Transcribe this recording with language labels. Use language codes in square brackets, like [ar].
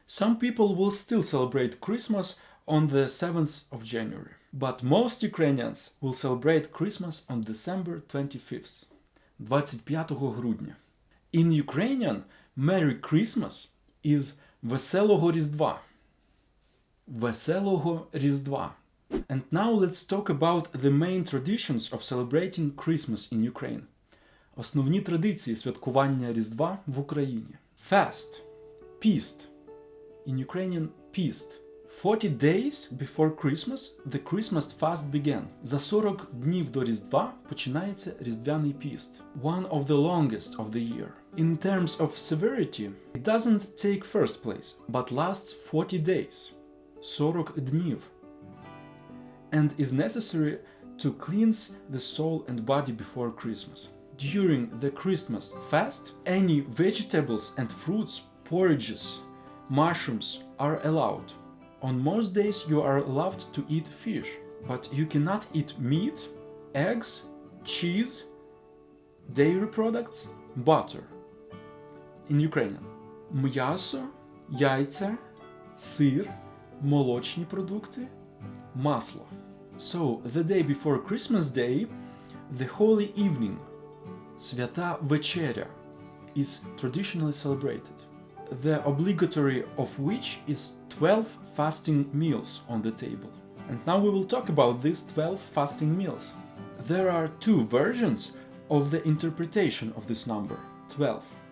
[en] Some people will still celebrate Christmas on the 7th of January, but most Ukrainians will celebrate Christmas on December 25th, [uk] 25 грудня. [en] In Ukrainian, Merry Christmas is [uk] Веселого Різдва. Веселого Різдва. [en] And now let's talk about the main traditions of celebrating Christmas in Ukraine. [uk] Основні традиції святкування Різдва в Україні. [en] Fast. Pist. In Ukrainian, pist. 40 days before Christmas, the Christmas fast began. [uk] За 40 днів до Різдва починається Різдвяний піст. [en] One of the longest of the year. In terms of severity, it doesn't take first place, but lasts 40 days. [uk] 40 днів. [en] And is necessary to cleanse the soul and body before Christmas. During the Christmas fast, any vegetables and fruits, porridges, mushrooms are allowed. On most days you are allowed to eat fish, but you cannot eat meat, eggs, cheese, dairy products, butter. In Ukrainian. [uk] М'ясо, яйця, сир, молочні продукти, масло. [en] So, the day before Christmas Day, the Holy Evening, [uk] Свята Вечеря, [en] is traditionally celebrated, the obligatory of which is 12 fasting meals on the table. And now we will talk about these 12 fasting meals. There are two versions of the interpretation of this number, 12.